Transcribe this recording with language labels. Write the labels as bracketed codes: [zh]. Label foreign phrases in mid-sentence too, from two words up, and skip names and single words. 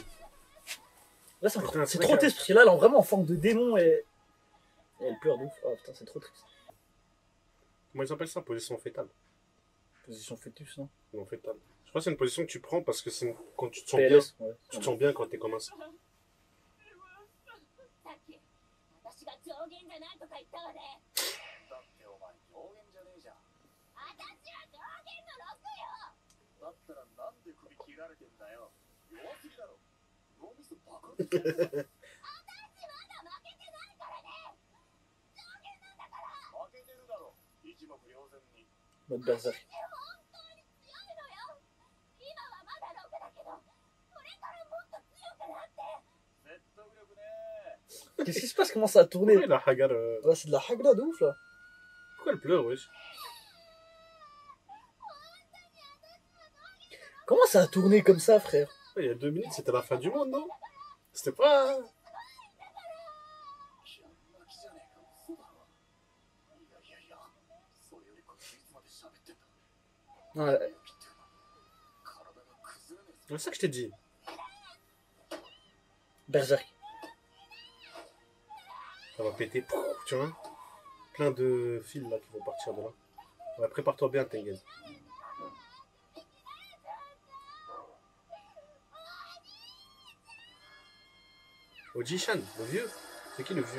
[fr] Là, c'est Putain, c'est c'est trop vrai triste parce que là, elle est vraiment en forme de démon et elle pleure de ouf. Oh putain, c'est trop triste. Comment ils appellent ça? Position fétale. Position fœtus, non? Non, fétale. Je crois que c'est une position que tu prends parce que c'est quand tu te sens PLS, bien. ouais. Tu te sens bien quand t'es comme ça. [ja] 私が上限じゃないとか言ったわね。だってお前上限じゃねえじゃん。私は上限の6よ。だったらなんで首切られてんだよ。弱すぎだろ。脳みそバカですよ。私まだ負けてないからね。上限なんだから。負けてるだろ。一目瞭然に。 [fr] Mode berserk. [ja] 本当に強いのよ。今はまだ6だけど、これからもっと強くなって。説得力ね。 [fr] Qu'est-ce qui se passe? Comment ça a tourné? Pourquoi la Hagar Ouais, c'est de la hagla de ouf là. Pourquoi elle pleure, wesh? Comment ça a tourné comme ça, frère? Il y a 2 minutes, c'était la fin du monde, non? C'était pas. [ja] 気合い巻きじゃねえか。嘘だろ。いやいやいや。それよりこっちいつまで喋ってんだ。 [fr] Ouais. [ja] 体が崩れねえぞ。 [fr] C'est ça que je t'ai dit. Berserk. Ça va péter. Pouf, tu vois? Plein de fils là qui vont partir de là. Ouais, prépare-toi bien, Tengen. Oji-chan, le vieux. C'est qui le vieux?